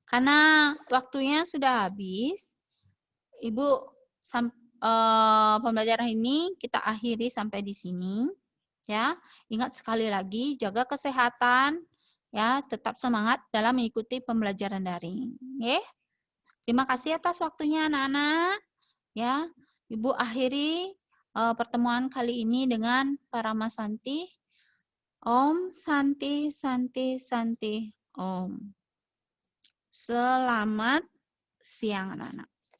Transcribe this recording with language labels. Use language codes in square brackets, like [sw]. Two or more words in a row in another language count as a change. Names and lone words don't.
[id] Karena waktunya sudah habis, Ibu pembelajaran ini kita akhiri sampai di sini. Ya, ingat sekali lagi jaga kesehatan, ya, tetap semangat dalam mengikuti pembelajaran daring. Ya. Terima kasih atas waktunya anak-anak. Ya, Ibu akhiri pertemuan kali ini dengan Parama Santi. [sa] Om Santi Santi Santi Om. [id] Selamat siang anak-anak.